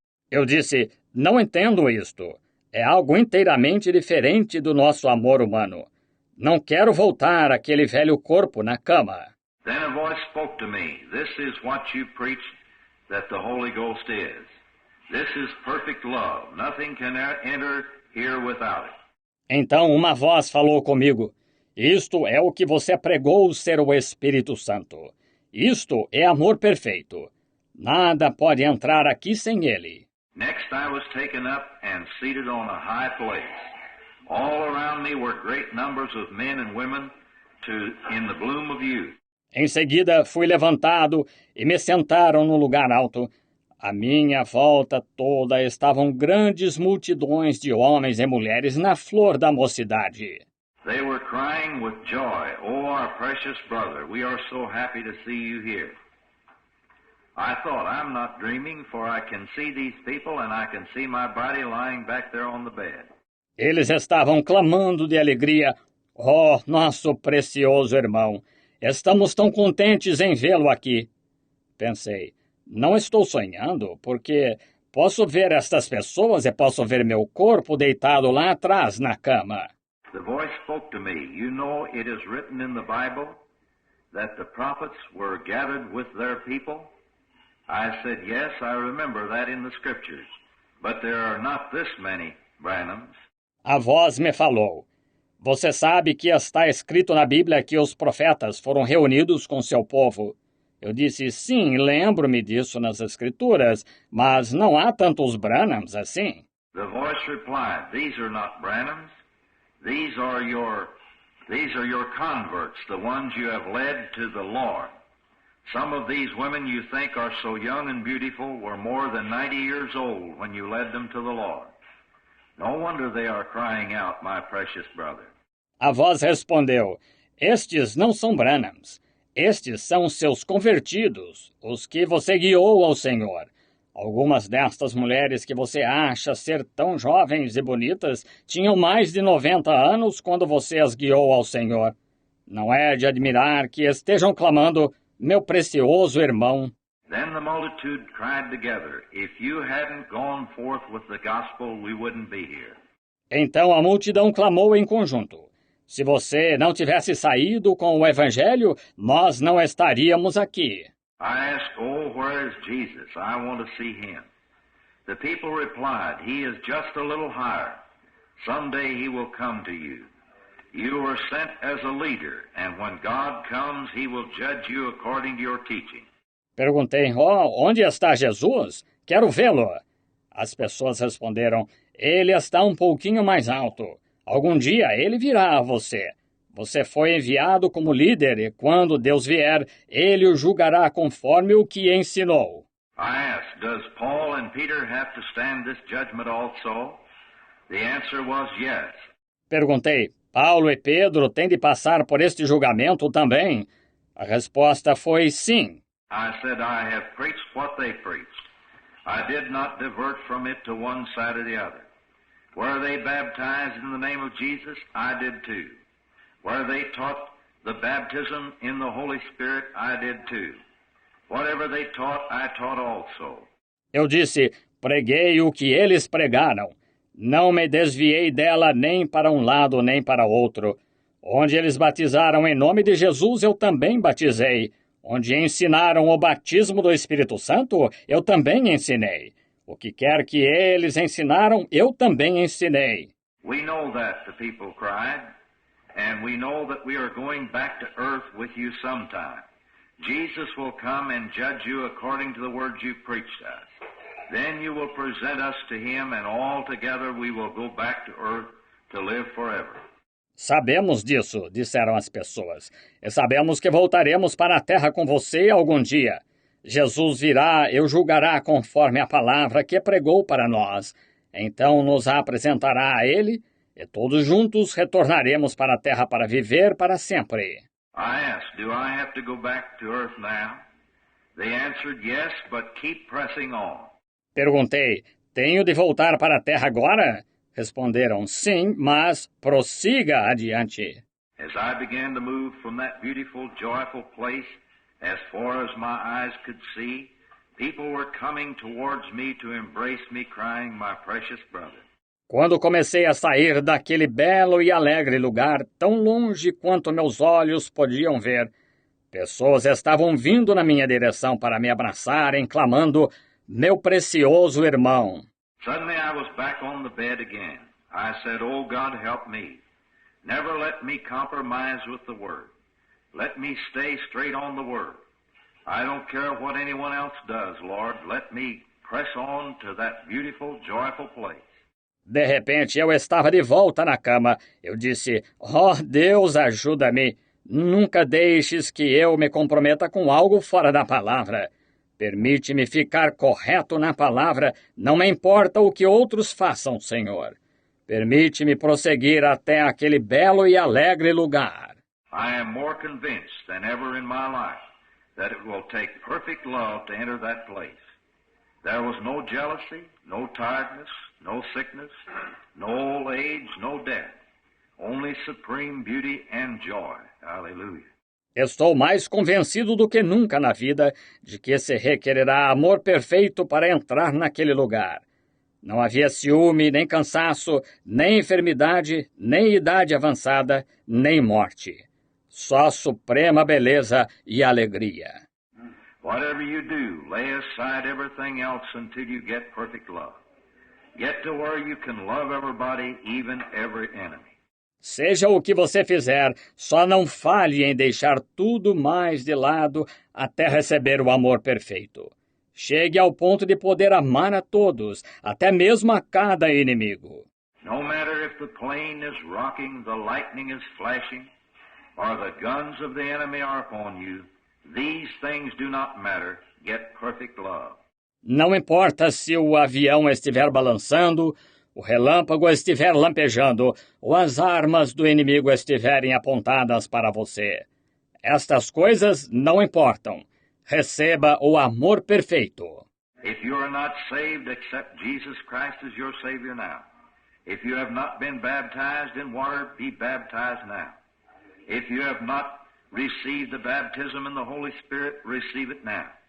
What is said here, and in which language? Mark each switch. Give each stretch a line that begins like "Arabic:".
Portuguese: Eu disse, não entendo isto. É algo inteiramente diferente do nosso amor humano. Não quero voltar àquele velho corpo na cama.
English: Then a voice spoke to me. This is what you preach that the Holy Ghost is. This is perfect love. Nothing can enter here without it.
Portuguese: Então uma voz falou comigo. Isto é o que você pregou ser o Espírito Santo. Isto é amor perfeito. Nada pode entrar aqui sem ele.
English: Next I was taken up and seated on a high place. All around me were great numbers of men and women in the bloom of youth.
Portuguese: Em seguida fui levantado e me sentaram num lugar alto. À minha volta toda estavam grandes multidões de homens e mulheres na flor da mocidade.
English: They were crying with joy, "Oh, our precious brother, we are so happy to see you here." I thought, I'm not dreaming, for I can see these people and I can see my body lying back there on the bed.
Portuguese: Eles estavam clamando de alegria. Oh, nosso precioso irmão, estamos tão contentes em vê-lo aqui. Pensei, não estou sonhando, porque posso ver estas pessoas e posso ver meu corpo deitado lá atrás na cama.
English: The voice spoke to me. You know, it is written in the Bible that the prophets were gathered with their people. I said, yes, I remember that in the scriptures, but there are not this many Branhams.
Portuguese: A voz me falou, você sabe que está escrito na Bíblia que os profetas foram reunidos com seu povo. Eu disse, sim, lembro-me disso nas escrituras, mas não há tantos Branhams assim.
English: The voice replied, these are not Branhams. These are your converts, the ones you have led to the Lord. Some of these women you think are so young and beautiful were more than 90 years old when you led them to the Lord. No wonder they are crying out, my precious brother.
Portuguese: A voz respondeu, estes não são Branhams. Estes são os seus convertidos, os que você guiou ao Senhor. Algumas destas mulheres que você acha ser tão jovens e bonitas tinham mais de 90 anos quando você as guiou ao Senhor. Não é de admirar que estejam clamando, meu precioso irmão.
English: Then the multitude cried together, if you hadn't gone forth with the gospel, we wouldn't be here.
Portuguese: Então a multidão clamou em conjunto. Se você não tivesse saído com o Evangelho, nós não estaríamos aqui.
English: I asked, oh, where is Jesus? I want to see him. The people replied, he is just a little higher. Someday he will come to you. You were sent as a leader, and when God comes, he will judge you according to your teaching.
Portuguese: Perguntei, onde está Jesus? Quero vê-lo. As pessoas responderam, ele está um pouquinho mais alto. Algum dia ele virá a você. Você foi enviado como líder e quando Deus vier, ele o julgará conforme o que ensinou.
English: I asked, does Paul and Peter have to stand this judgment also? The answer was yes.
Portuguese: Perguntei, Paulo e Pedro têm de passar por este julgamento também? A resposta foi sim.
English: I said, I have preached what they preached. I did not divert from it to one side or the other. Where they baptized in the name of Jesus, I did too. Where they taught the baptism in the Holy Spirit, I did too. Whatever they taught, I taught also.
Portuguese: Eu disse, preguei o que eles pregaram. Não me desviei dela nem para um lado nem para outro. Onde eles batizaram em nome de Jesus, eu também batizei. Onde ensinaram o batismo do Espírito Santo, eu também ensinei. O que quer que eles ensinaram, eu também ensinei.
English: We know that, the people cried, and we know that we are going back to earth with you sometime. Jesus will come and judge you according to the words you preached us. Then you will present us to him, and all together we will go back to earth to live forever.
Portuguese: Sabemos disso, disseram as pessoas. E sabemos que voltaremos para a terra com você algum dia. Jesus virá e o julgará conforme a palavra que pregou para nós. Então nos apresentará a ele, e todos juntos retornaremos para a terra para viver para sempre.
English: I asked, do I have to go back to earth now? They answered yes, but keep pressing on.
Portuguese: Perguntei, tenho de voltar para a terra agora? Responderam, sim, mas prossiga adiante.
English: As I began to move from that beautiful, joyful place, as far as my eyes could see, people were coming towards me to embrace me, crying, my precious brother.
Portuguese: Quando comecei a sair daquele belo e alegre lugar, tão longe quanto meus olhos podiam ver, pessoas estavam vindo na minha direção para me abraçarem, clamando, meu precioso irmão.
English: Suddenly I was back on the bed again. I said, oh, God, help me. Never let me compromise with the Word. Let me stay straight on the Word. I don't care what anyone else does, Lord. Let me press on to that beautiful, joyful place.
Portuguese: De repente, eu estava de volta na cama. Eu disse, Deus, ajuda-me. Nunca deixes que eu me comprometa com algo fora da palavra. Permite-me ficar correto na palavra, não me importa o que outros façam, Senhor. permite-me prosseguir até aquele belo e alegre lugar.
English: I am more convinced than ever in my life that it will take perfect love to enter that place. There was no jealousy, no tiredness, no sickness, no old age, no death. Only supreme beauty and joy. Hallelujah.
Portuguese: Estou mais convencido do que nunca na vida de que se requererá amor perfeito para entrar naquele lugar. Não havia ciúme, nem cansaço, nem enfermidade, nem idade avançada, nem morte. Só suprema beleza e alegria.
English: Whatever you do, lay aside everything else until you get perfect love. Get to where you can love everybody, even every enemy.
Portuguese: Seja o que você fizer, só não falhe em deixar tudo mais de lado até receber o amor perfeito. Chegue ao ponto de poder amar a todos, até mesmo a cada inimigo.
English: No matter if the plane is rocking, the lightning is flashing, or the guns of the enemy are upon you, these things do not matter. Get perfect love.
Portuguese: Não importa se o avião estiver balançando, o relâmpago estiver lampejando, ou as armas do inimigo estiverem apontadas para você. Estas coisas não importam. Receba o amor perfeito.
English: If you are not saved, accept Jesus Christ as your Savior now. If you have not been baptized in water, be baptized now. If you have not received the baptism in the Holy Spirit, receive it now.